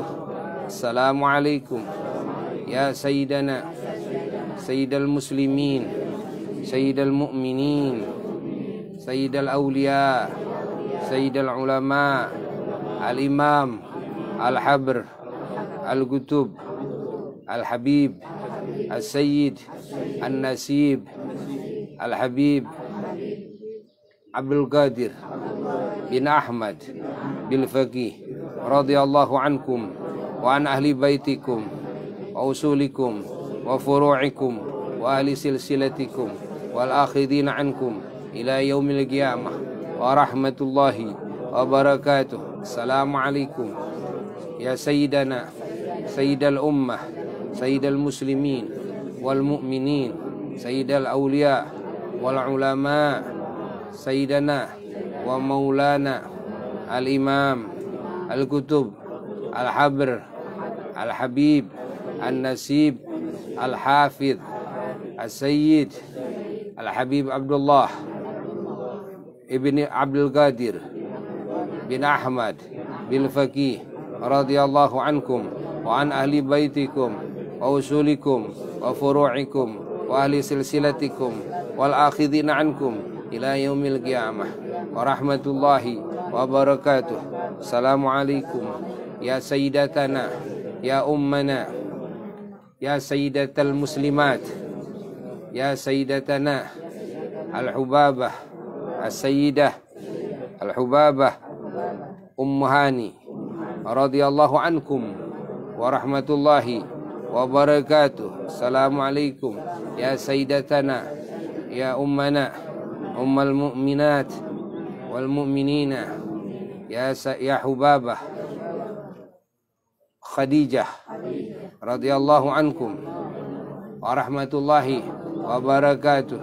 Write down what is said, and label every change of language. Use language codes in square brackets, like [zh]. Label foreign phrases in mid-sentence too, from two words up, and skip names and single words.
[ar] السلام عليكم يا سيدنا سيد المسلمين سيد المؤمنين سيد الأولياء سيد العلماء الإمام الحبر القطب الحبيب السيد النسيب الحبيب Abdul Qadir bin Ahmad bin Faqih رضي الله عنكم وعن أهل بيتكم وأصولكم وفروعكم وأهل سلسلتكم والآخذين عنكم إلى يوم القيامة ورحمة الله وبركاته. السلام عليكم يا سيدنا سيد الأمة سيد المسلمين والمؤمنين سيد الأولياء والعلماء سيدنا ومولانا الإمام القطب الحبر الحبيب النسيب الحافظ السيد الحبيب Abdullah ibni Abdul Qadir bin Ahmad bin Faqih رضي الله عنكم وعن أهل بيتكم وأصولكم وفروعكم وأهل سلسلتكم والآخذين عنكم إلى يوم القيامة ورحمة الله وبركاته. السلام عليكم يا سيدتنا يا أمنا يا سيدة المسلمات يا سيدتنا الحبابة السيدة الحبابة Ummu Hani رضي الله عنكم ورحمة الله وبركاته. السلام عليكم يا سيدتنا يا أمنا أم المؤمنات والمؤمنين يا حبابة Khadijah رضي الله عنكم ورحمة الله وبركاته.